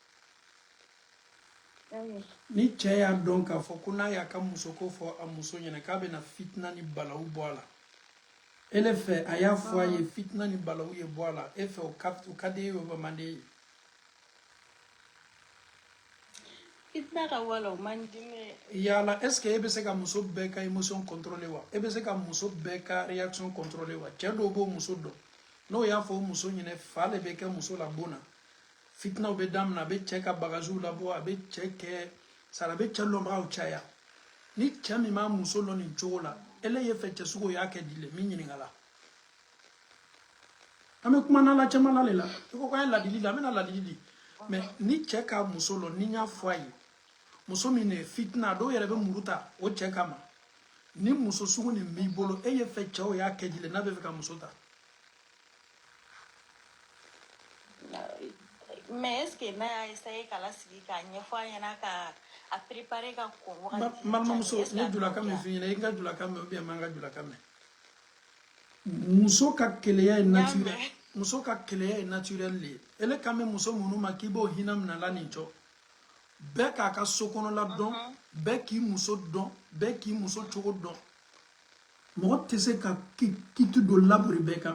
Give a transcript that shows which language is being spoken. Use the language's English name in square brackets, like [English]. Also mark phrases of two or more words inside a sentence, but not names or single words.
[Dyula] Ni cɛ y'a dɔn k'a fɔ ko n'a y'a ka musoko fɔ a muso ɲɛna k'a bɛna fitina ni balawu bɔ a la ele fɛ a y'a fɔ a ye fitina ni balawu ye bɔ a la e fɛ o ka di e ye o man di e ye. Fitina ka wala o man di ne ye. Yala [French] est ce que [Dyula] e bɛ se ka muso bɛɛ ka émotion contrôler wa e bɛ se ka muso bɛɛ ka réaction contrôler wa cɛ dɔw b'o muso dɔn n'o y'a fɔ o muso ɲɛna fa le bɛ kɛ muso la bon na fitinaw bɛ daminɛ a bɛ cɛ ka bagagew labɔ a bɛ cɛ kɛ sara a bɛ cɛ lɔnbagaw caya ni cɛ min b'a muso lɔn nin cogo la ele ye fɛ cɛ sugu y'a kɛ di le min ɲininka la an bɛ kuma n'ala caman la le la i ko k'an ye ladili la an bɛna ladili di mais ni cɛ k'a muso lɔn ni n y'a fɔ a ye muso min ye fitina dɔw yɛrɛ bɛ muru ta o cɛ kama ni muso sugu nin b'i bolo e ye fɛ cɛw y'a kɛ di le n'a bɛ fɛ ka muso ta. [French] Mais est-ce que [Dyula] n'a y'a essayer k'a lasigi k'a ɲɛfɔ a ɲɛna ka a préparer ka kɔn wagati. Balimamuso n ye julakan min f'i ɲɛna i ka julakan mɛn ou bien n ma n ka julakan mɛn. Muso ka keleya ye naturel muso ka keleya ye naturel le ye ele kan bɛ muso minnu ma k'i b'o hinɛ minɛ la nin cɔ bɛɛ k'a ka so kɔnɔla dɔn bɛɛ k'i muso dɔn bɛɛ k'i muso cogo dɔn mɔgɔ tɛ se ka kiti don laburi bɛɛ kan.